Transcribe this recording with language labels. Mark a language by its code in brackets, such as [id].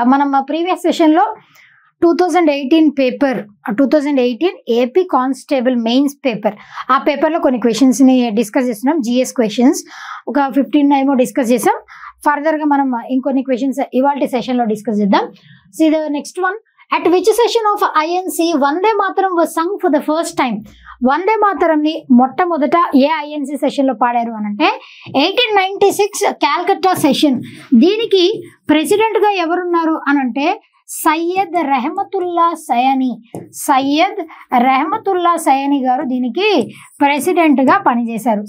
[te] మనం ప్రీవియస్ సెషన్లో 2018 paper 2018 AP constable mains paper, ఆ పేపర్లో కొన్ని క్వశ్చన్స్ని డిస్కస్ చేస్తున్నాం. జిఎస్ క్వశ్చన్స్ ఒక 15 ఏమో డిస్కస్ చేసాం. ఫర్దర్గా మనం ఇంకొన్ని క్వశ్చన్స్ ఇవాళ సెషన్లో డిస్కస్ చేద్దాం. [en] So the next one, at which session of INC Vande Mataram was sung for the first time? [te] వందే మాతరంని మొట్టమొదట ఏ ఐఎన్సి సెషన్లో పాడారు అని అంటే 1896 క్యాల్కట్టా సెషన్. దీనికి ప్రెసిడెంట్గా ఎవరున్నారు అని అంటే సయ్యద్ రెహమతుల్లా సయానీ. సయ్యద్ రెహమతుల్లా సయానీ గారు దీనికి ప్రెసిడెంట్గా పనిచేశారు.